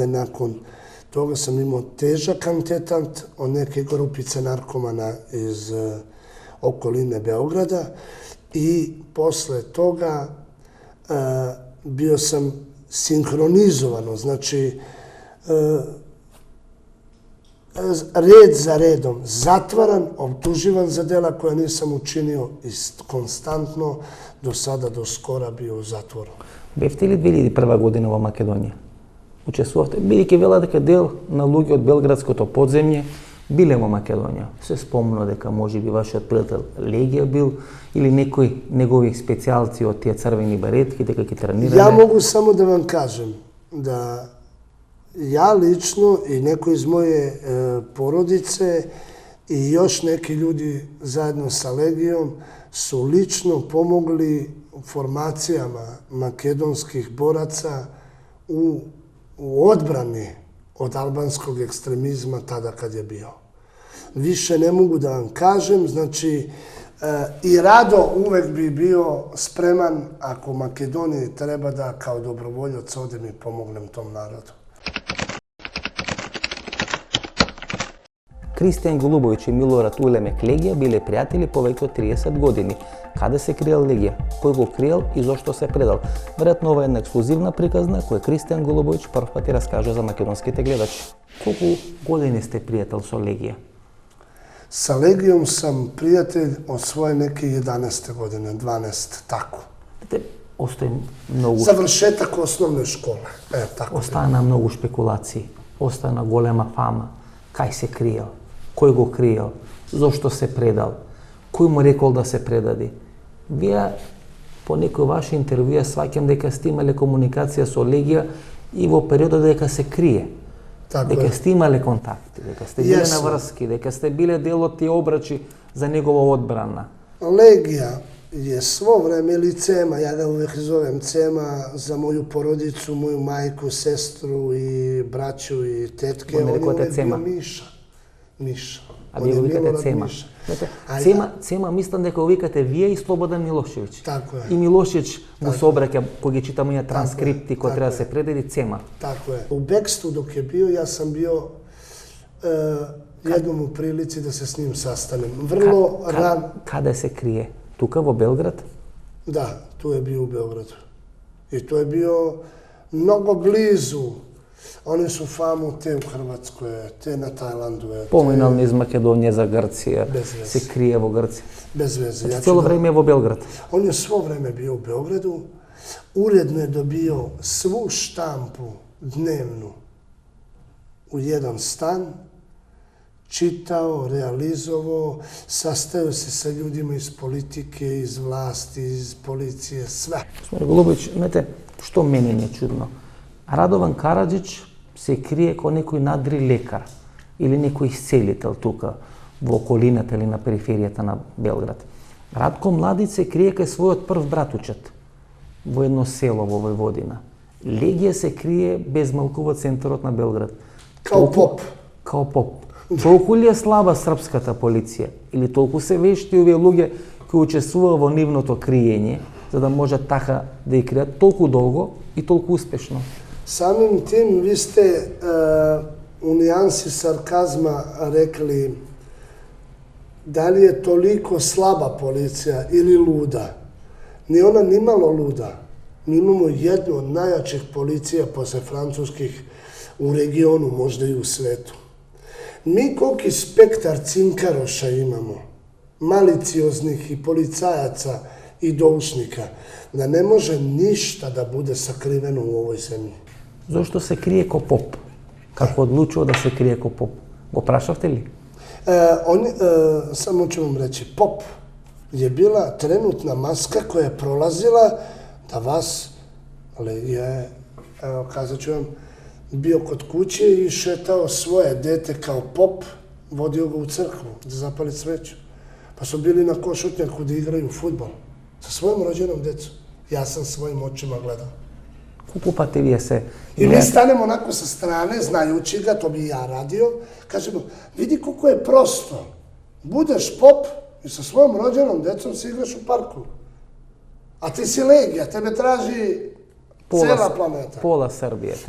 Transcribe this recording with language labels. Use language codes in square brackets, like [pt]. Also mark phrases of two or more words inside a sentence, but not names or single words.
[sr] nakon toga sam imao težak antetant od neke grupice narkomana iz okoline Beograda i posle toga bio sam sinhronizovano, znači red za redom, zatvaran, optuživan za dela koja nisam učinio i konstantno do sada, do skora bio u zatvoru. [mk] Бевте ли 2001 година во Македонија? Учествувавте, бидејќи вела дека дел на луѓе од белградското подземје биле во Македонија. Се спомна дека можеби вашиот пријател Легија бил или некои негови специјалци од тие црвени баретки дека ги тренирале. [sr] Ja mogu samo da vam kažem da ja lično i neko iz moje porodice i još neki ljudi zajedno sa Legijom su lično pomogli formacijama makedonskih boraca u odbrani od albanskog ekstremizma tada kad je bio. Više ne mogu da vam kažem, znači i rado uvek bi bio spreman ako Makedoniji treba da kao dobrovoljac odem i pomognem tom narodu. [mk] Кристијан Голубовиќ и Милорад Улемек Легија биле пријатели повеќе од 30 години. Каде се криел Легија? Кој го криел и зошто се предал? Веројатно ова е една ексклузивна приказна која Кристијан Голубовиќ прв пати раскажа за македонските гледачи. Колку години сте пријател со Легија? [sr] Sa Legijom sam prijatelj od svoje neke 11. godine, 12, tako. [mk] Остои многу, [sr] Završetak osnovne škole. Tako. [mk] остана многу шпекулации, остана голема фама, кај се криел, кој го криел, зошто се предал, кој му рекол да се предади. Вие по некои ваши интервјуа сваќам дека сте имале комуникација со Легија и во периодот дека се крие. [sr] Tako [mk] Дека [sr] je. [mk] сте имале контакти, дека сте биле на [sr] Jesmo. [mk] врски, дека сте биле дел од тие обрачи за негова одбрана. [sr] Legija je svo vreme, ili Cema, ja ga uvijek zovem Cema, za moju porodicu, moju majku, sestru i braću i tetke. On je On je rekao te uvijek Cema. bio Miša. Miša. [mk] А [sr] On [mk] вие [sr] je [mk] го викате [sr] Milorad [mk] Цема. [sr] Miša. [mk] Знаете, А Цема мислам дека го викате вие и Слободан Милошевиќ. Тако е. И Милошевиќ му се обраќа кога ги читаме ја транскрипти кои Тако треба да е. се предади Цема. [sr] Tako je. U Bekstu dok je bio, ja sam bio jednom u prilici da se s njim sastanem. Vrlo ran... [mk] Каде се крие? Тука во Белград? [sr] Da, tu je bio u Beogradu. I to je bio mnogo blizu. Oni su famu te u Hrvatskoj, te na Tajlandu. [mk] Поминал низ Македонија за Грција, [sr] Без вeze. [mk] се крие во Грција. [sr] Bez veze. Ja ću [mk] Цело [sr] da- [mk] време е во Белград. [sr] On je svo vreme bio u Beogradu. Uredno je dobio svu štampu dnevnu u jedan stan. Čitao, realizovao, sastajao se sa ljudima iz politike, iz vlasti, iz policije, sve. [mk] Господин Голубовиќ, знаете, што мене ми е чудно? Радован Караджич се крие како некој надри лекар или некој исцелител тука во околината или на периферијата на Белград. Радко Младиć се крие кај својот прв братучет во едно село во Војводина. Легија се крие безмалку во центарот на Белград. [sr] Kao pop. [mk] Као поп. Толку ли е слаба српската полиција? Или толку се вешти овие луѓе кои учествува во нивното криење, за да можат така да ја кријат толку долго и толку успешно? [sr] Samim tim vi ste u nijansi sarkazma rekli da li je toliko slaba policija ili luda. Ni ona ni malo luda. Mi imamo jednu od najjačih policija posle francuskih u regionu, možda i u svetu. Mi koliki spektar cinkaroša imamo, malicioznih i policajaca i doušnika, da ne može ništa da bude sakriveno u ovoj zemlji. [mk] Зошто се крие ко поп? Како одлучува да се крие ко поп? Го прашавте ли? [sr] Samo ću vam reći, pop je bila trenutna maska koja je prolazila da vas, ali je, evo kazat ću vam, bio kod kuće i šetao svoje dete kao pop, vodio ga u crkvu da zapali sveću. Pa su bili na Košutnjaku da igraju fudbal sa svojom rođenom decom. Ja sam svojim očima gledao. [mk] Колку пати вие се... [sr] I mi stanemo onako sa strane, znajući ga, to bi ja radio, kažemo, vidi koliko je prosto. Budeš pop i sa svojom rođenom decom se igraš u parku. A ti si Legija, tebe traži cela planeta. Pola Srbije te